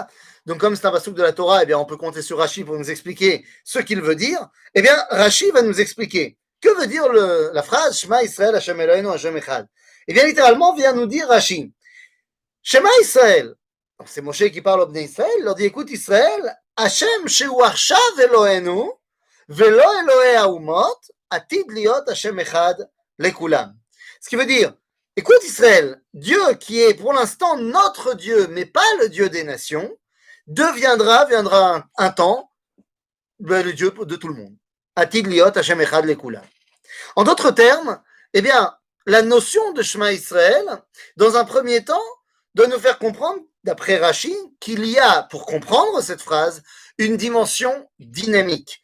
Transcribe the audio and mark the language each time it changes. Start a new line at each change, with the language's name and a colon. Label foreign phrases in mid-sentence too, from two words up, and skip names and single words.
French: Donc, comme c'est un passouk de la Torah, eh bien, on peut compter sur Rashi pour nous expliquer ce qu'il veut dire. Eh bien, Rashi va nous expliquer. Que veut dire la phrase
Hebrew: שמע ישראל השם אלוהינו השם אחד?
French: Eh bien, littéralement, vient nous dire Rashi.
Hebrew: שמע ישראל.
French: C'est Moshe qui parle au
Hebrew: בני ישראל.
French: Il leur dit, écoute Israël,
Hebrew: השם שהוא עכשיו אלוהינו ולא אלוהי האומות עתיד להיות השם אחד לכולם.
French: Ce qui veut dire, écoute Israël, Dieu qui est pour l'instant notre Dieu, mais pas le Dieu des nations, viendra un temps, le Dieu de tout le monde.
Hebrew: עתיד להיות השם אחד לכולם.
French: En d'autres termes, eh bien, la notion de
Hebrew: שמע ישראל,
French: dans un premier temps, doit nous faire comprendre, d'après Rashi, qu'il y a, pour comprendre cette phrase, une dimension dynamique.